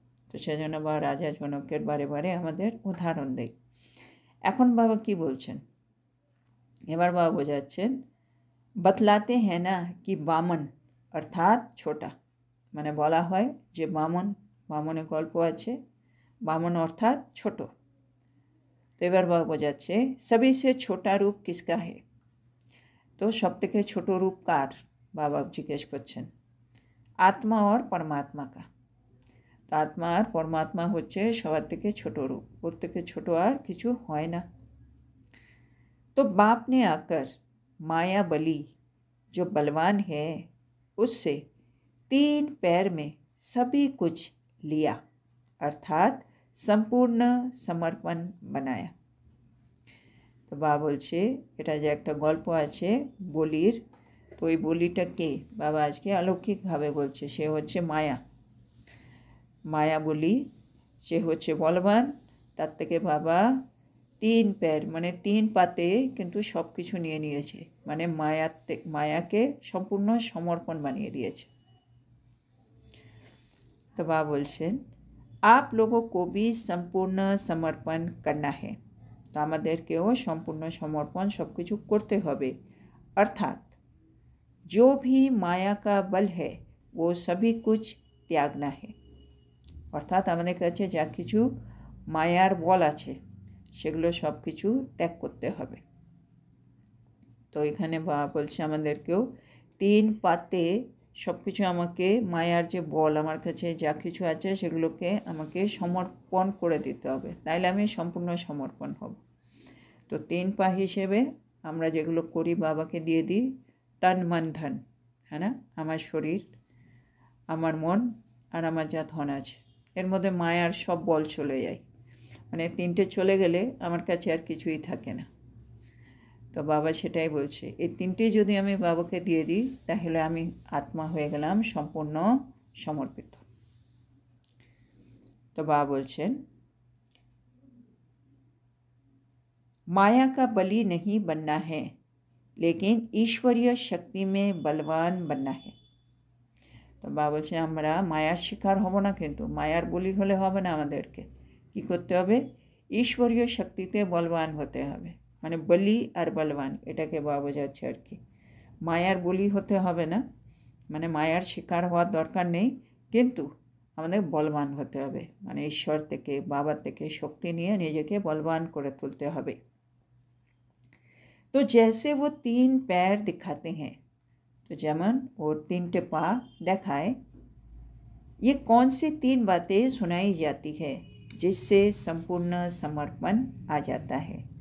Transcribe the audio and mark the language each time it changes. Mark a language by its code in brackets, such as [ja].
[bn] তো সেজন্য বাবা রাজা জনকের বারে বারে আমাদের উদাহরণ দেয়। এখন বাবা কি বলছেন, এবার বাবা বোঝাচ্ছেন [hi] बतलाते हैं ना कि बामन अर्थात छोटा, [bn] মানে বলা হয় যে বামনের গল্প আছে, বামন অর্থাৎ ছোট। তো এবার বাবা বোঝাচ্ছে [hi] सभी से छोटा रूप किसका है? [bn] তো সব থেকে ছোট রূপ কার? বাবা জিজ্ঞেস করছেন। [hi] আত্মা और परमात्मा का। [bn] তো আত্মা আর পরমাত্মা হচ্ছে সবার থেকে ছোট রূপ, ওর থেকে ছোট আর কিছু হয় না। [hi] तो बाप ने आकर माया बली जो बलवान है उससे 3 पैर में सभी कुछ लिया, अर्थात संपूर्ण समर्पण बनाया। [bn] তো বাবা বলছে এটা যে একটা গল্প আছে বলির, তো ওই বলিটা কে? বাবা আজকে অলৌকিকভাবে বলছে সে হচ্ছে মায়া বলি, সে হচ্ছে বলবান, তার থেকে বাবা 3 पैर মানে 3 পাতে কিন্তু সব কিছু নিয়ে নিয়েছে, মানে মায়াকে সম্পূর্ণ সমর্পণ বানিয়ে দিয়েছে। তো বাবা বলছেন [hi] आप लोगों को भी संपूर्ण समर्पण करना है। [bn] তো আমাদেরকেও সম্পূর্ণ সমর্পণ সব কিছু করতে হবে, [hi] अर्थात जो भी माया का बल है वो सभी कुछ त्यागना है। [bn] অর্থাৎ আমাদের কাছে যা কিছু মায়ার বল আছে সেগুলো সব কিছু ত্যাগ করতে হবে। তো এখানে বাবা বলছে আমাদেরকেও 3 পাতে সব কিছু আমাকে মায়ার যে বল আমার কাছে যা কিছু আছে সেগুলোকে আমাকে সমর্পণ করে দিতে হবে, তাইলে আমি সম্পূর্ণ সমর্পণ হব। তো 3 পা হিসেবে আমরা যেগুলো করি বাবাকে দিয়ে দিই তন মন ধন, হ্যাঁ না? আমার শরীর, আমার মন আর আমার যা ধন আছে, এর মধ্যে মায়ার সব বল চলে যায়। মানে 3টে চলে গেলে আমার কাছে আর কিছুই থাকে না। তো বাবা সেটাই বলছে, এই 3টে যদি আমি বাবাকে দিয়ে দিই তাহলে আমি আত্মা হয়ে গেলাম সম্পূর্ণ সমর্পিত। তো বাবা বলছেন, [hi] माया का बलि नहीं बनना है, लेकिन ईश्वरीय शक्ति में बलवान बनना है। [bn] তো বাবা বলছে আমরা মায়ার শিকার হব না, কিন্তু মায়ার বলি হলে হবে না, আমাদেরকে কী করতে হবে? ঈশ্বরীয় শক্তিতে বলবান হতে হবে। মানে বলি আর বলবান, এটাকে বাবা বোঝাচ্ছে আর কি। মায়ার বলি হতে হবে না, মানে মায়ার শিকার হওয়ার দরকার নেই, কিন্তু আমাদের বলবান হতে হবে। মানে ঈশ্বর থেকে, বাবা থেকে শক্তি নিয়ে নিজেকে বলবান করে তুলতে হবে। [hi] तो जैसे वो 3 पैर दिखाते हैं, तो [bn] যেমন ওর 3টে পা দেখায়, [hi] ये कौन सी 3 बातें सुनाई जाती है जिससे संपूर्ण समर्पण आ जाता है।